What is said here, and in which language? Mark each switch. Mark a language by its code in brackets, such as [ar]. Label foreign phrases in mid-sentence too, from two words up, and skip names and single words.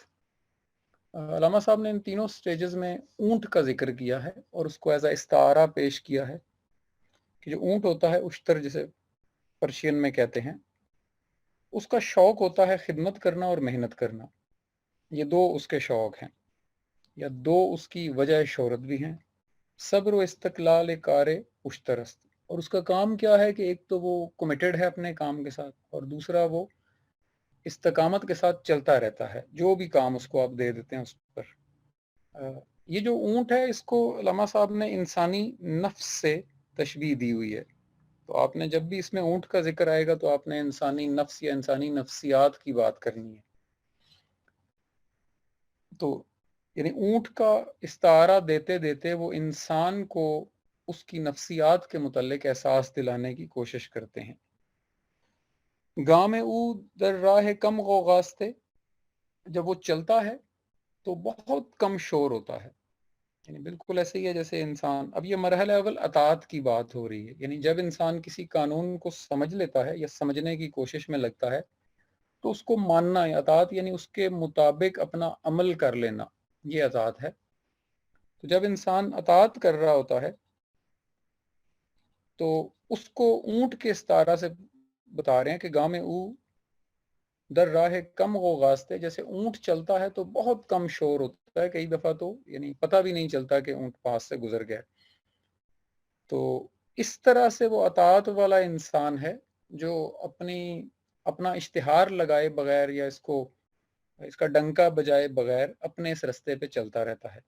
[ur] علامہ صاحب نے ان تینوں سٹیجز میں اونٹ کا ذکر کیا ہے اور اس کو [en] as a [ur] استعارہ پیش کیا ہے کہ جو اونٹ ہوتا ہے، اشتر جسے پرشین میں کہتے ہیں، اس کا شوق ہوتا ہے خدمت کرنا اور محنت کرنا. یہ 2 اس کے شوق ہیں، یا 2 اس کی وجہ شہرت بھی ہیں. [fa] صبر و استقلال کار اشترست، [ur] اور اس کا کام کیا ہے کہ ایک تو وہ کمیٹڈ ہے اپنے کام کے ساتھ، اور دوسرا وہ استقامت کے ساتھ چلتا رہتا ہے. جو بھی کام اس کو آپ دے دیتے ہیں اس پر. یہ جو اونٹ ہے اس کو علامہ صاحب نے انسانی نفس سے تشبیہ دی ہوئی ہے. تو آپ نے جب بھی اس میں اونٹ کا ذکر آئے گا تو آپ نے انسانی نفس یا انسانی نفسیات کی بات کرنی ہے. تو یعنی اونٹ کا استعارہ دیتے دیتے وہ انسان کو اس کی نفسیات کے متعلق احساس دلانے کی کوشش کرتے ہیں. [fa] گام او در راہ کم غوغاستے، [ur] جب وہ چلتا ہے تو بہت کم شور ہوتا ہے. یعنی بالکل ایسے ہی ہے جیسے انسان، اب یہ مرحلہ اول اطاعت کی بات ہو رہی ہے. یعنی جب انسان کسی قانون کو سمجھ لیتا ہے یا سمجھنے کی کوشش میں لگتا ہے تو اس کو ماننا ہے. اطاعت یعنی اس کے مطابق اپنا عمل کر لینا، یہ اطاعت ہے. تو جب انسان اطاعت کر رہا ہوتا ہے تو اس کو اونٹ کے استعارہ سے بتا رہے ہیں کہ [fa] گام او در راہ کم غوغاستے، [ur] جیسے اونٹ چلتا ہے تو بہت کم شور ہوتا ہے. کئی دفعہ تو یعنی پتہ بھی نہیں چلتا کہ اونٹ پاس سے گزر گیا. تو اس طرح سے وہ اطاعت والا انسان ہے جو اپنا اشتہار لگائے بغیر یا اس کا ڈنکا بجائے بغیر اپنے اس رستے پہ چلتا رہتا ہے.